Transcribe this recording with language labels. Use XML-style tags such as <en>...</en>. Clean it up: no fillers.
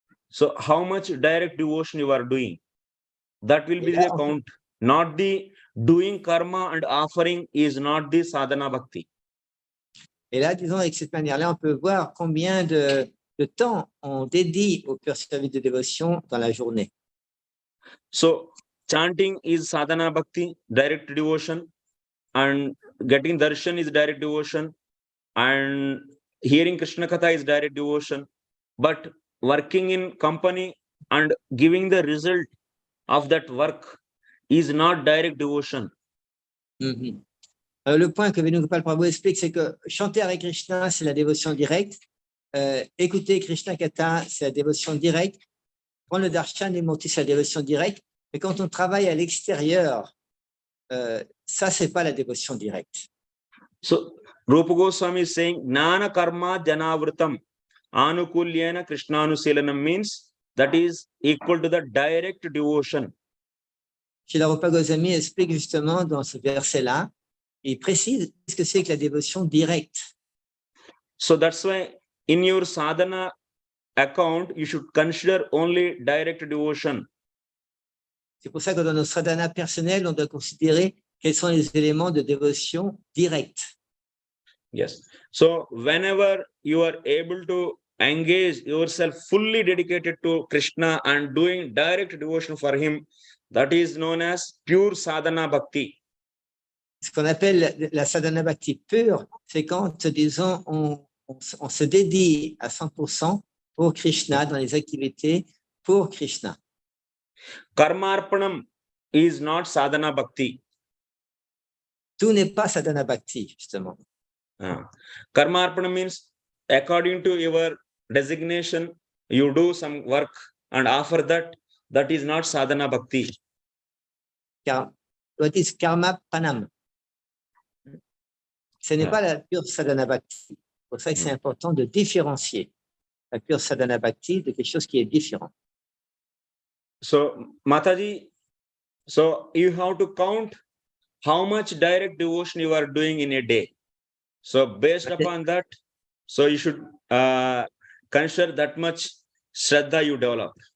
<en>So how much direct devotion you are doing? That will be the count. Not the doing karma and offering is not the sadhana bhakti.</en> <fr>Et là, disons, avec cette manière-là, on peut voir combien de temps on dédie au pur service de dévotion dans la journée.</fr> <en>So chanting is sadhana bhakti, direct devotion, and getting darshan is direct devotion, and hearing Krishna Katha is direct devotion. But working in company and giving the result of that work is not direct devotion. Mm-hmm.</en> <fr>Le point que Venugopal Prabhu explique, c'est que chanter avec Krishna, c'est la dévotion directe. Écouter Krishna Katha, c'est la dévotion directe. Prendre le darshan et monter, c'est la dévotion directe. Mais quand on travaille à l'extérieur, ça, c'est pas la dévotion directe.</fr> <en>So, Rupa Goswami is saying,</en> <sa>Gnana karma janavritam anukulyena Krishnanuselanam</sa> <en>means that is equal to the direct devotion.</en> <fr>Śrīla Rupa Goswami explique justement dans ce verset-là, il précise ce que c'est que la dévotion directe.</fr> <en>So that's why in your sadhana account, you should consider only direct devotion.</en> <fr>C'est pour ça que dans nos sadhana personnels, on doit considérer quels sont les éléments de dévotion directe.</fr> <en>Yes. So whenever you are able to engage yourself fully dedicated to Krishna and doing direct devotion for him, that is known as pure sadhana bhakti.</en> <fr>Ce qu'on appelle la sadhana bhakti pure, c'est quand, disons, on se dédie à 100% pour Krishna dans les activités pour Krishna.</fr> <en>Karmarpanam is not sadhana bhakti.</en> <fr>Tout n'est pas sadhana bhakti, justement.</fr> <en>Karmarpanam means according to your designation, you do some work and offer that. That is not sadhana bhakti. What is karma panam?</en> <fr>Ce n'est pas la pure sadhana bhakti. C'est pour ça que c'est important de différencier la pure sadhana bhakti de quelque chose qui est différent.</fr> <en>So, Mataji, so you have to count how much direct devotion you are doing in a day. So, based upon that, so you should consider that much Shraddha you develop.</en>